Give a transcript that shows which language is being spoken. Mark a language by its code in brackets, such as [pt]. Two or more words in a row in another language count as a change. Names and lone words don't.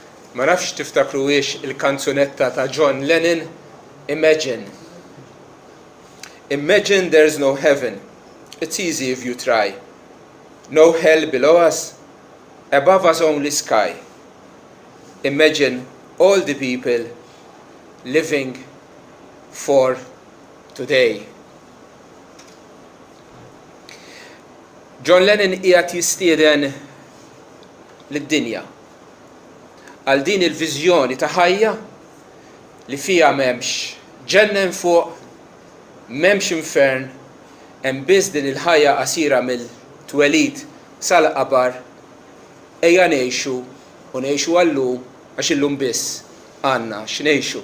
[mt] Ma nafx tiftakruwiex il-kanzunetta ta' John Lennon, Imagine. [en] Imagine there's no heaven. It's easy if you try. No hell below us, above us only sky. Imagine all the people living for today. [mt] John Lennon qiegħed jistieden lid-dinja għal din il-viżjoni ta' ħajja li fiha m'hemmx ġenna fuq, m'hemmx infern, hemm biss din il-ħajja qasira mill-twelid sal-qabar, ejja ngħixu u ngħixu għallum għax illum biss għandna x'ngħixu.